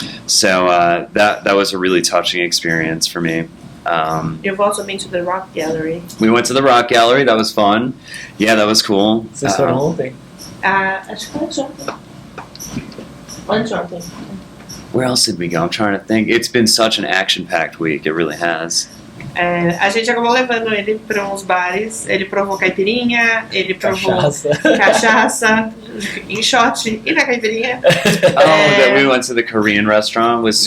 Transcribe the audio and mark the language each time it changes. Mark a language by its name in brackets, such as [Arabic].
[English] So that was a really touching experience for me. You've also been to the Rock Gallery. We went to the Rock Gallery. That was fun. Yeah, that was cool. [Portuguese] Vocês foram ontem? Acho que foi ontem. [English] Where else did we go? I'm trying to think. It's been such an action-packed week. It really has. [Portuguese] A gente acabou levando ele para uns bares. Ele provou caipirinha, ele provou cachaça, em short e na caipirinha. [English] That we went to the Korean restaurant with